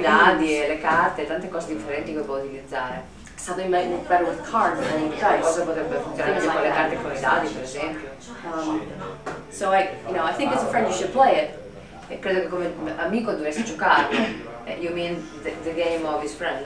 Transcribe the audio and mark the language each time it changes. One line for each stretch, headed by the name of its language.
Italian: dadi e le carte, tante cose differenti che puoi utilizzare.
English: something might work better with cards than with dice.
Italian: Cosa potrebbe funzionare meglio con le carte e con i dadi, per esempio.
English: So I think as a friend you should play it.
Italian: E credo che come amico dovresti giocarlo.
English: You mean the game of his friend?